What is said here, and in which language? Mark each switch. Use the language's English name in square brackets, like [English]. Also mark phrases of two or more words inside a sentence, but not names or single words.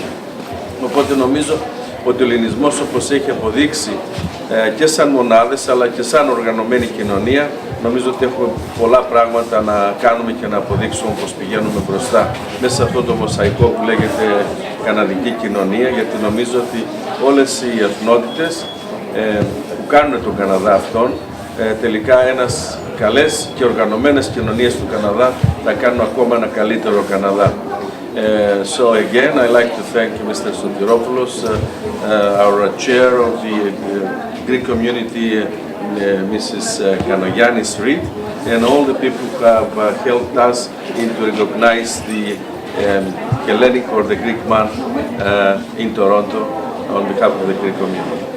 [Greek] Οπότε νομίζω ότι ο ελληνισμός, όπως έχει αποδείξει και σαν μονάδες αλλά και σαν οργανωμένη κοινωνία, νομίζω ότι έχουμε πολλά πράγματα να κάνουμε και να αποδείξουμε πως πηγαίνουμε μπροστά μέσα σε αυτό το μοσαϊκό που λέγεται καναδική κοινωνία, γιατί νομίζω ότι όλες οι εθνότητες που κάνουν τον Καναδά αυτόν, τελικά ένας καλές και οργανωμένες κοινωνίες του Καναδά θα κάνουν ακόμα ένα καλύτερο Καναδά. [English] So again, I'd like to thank Mr. Sotiropoulos, our chair of the Greek community, Mrs. Kanogiannis Reid, and all the people who have helped us in to recognize the Hellenic or the Greek month in Toronto on behalf of the Greek community.